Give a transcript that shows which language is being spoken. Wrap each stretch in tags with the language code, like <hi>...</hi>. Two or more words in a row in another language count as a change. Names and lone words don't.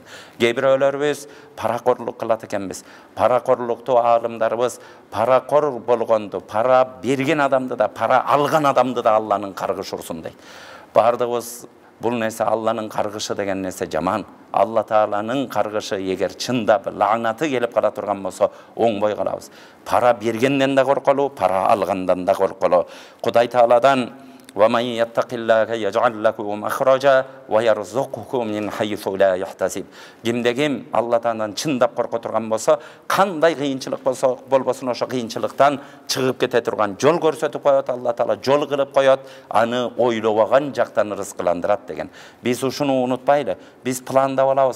<ky>Кээ бирөөлөрүбүз паракорлук кылат экенбиз. Паракорлукту аалымдарыбыз паракор болгонду, пара берген адамды да, пара алган адамды да Алланын каргышы урсун дейт. Бардыгыбыз бул нерсе Алланын каргышы деген нерсе жаман. Алла Тааланын каргышы эгер чындап лаанаты келип кала турган болсо, оңбой калабыз. Пара бергенден да корколу, пара алгандан да корколу. Кудай Тааладан</ky> <ar>وَمَنْ يَتَّقِ اللَّهَ يَجْعَلْ لَهُ مَخْرَجًا وَيَرْزُقْهُ مِنْ حَيْثُ لَا يَحْتَسِبْ. Кимде-ким Алла Тааладан чындап корко турган болсо, кандай кыйынчылык болбосун, ошо кыйынчылыктан чыгып кете турган жол көрсөтүп коет. Алла Таала жол кылып коет, аны ойлобогон жактан рызкыландырат деген. Биз ушуну унутпайлы. Биз пландап алабыз.</ar>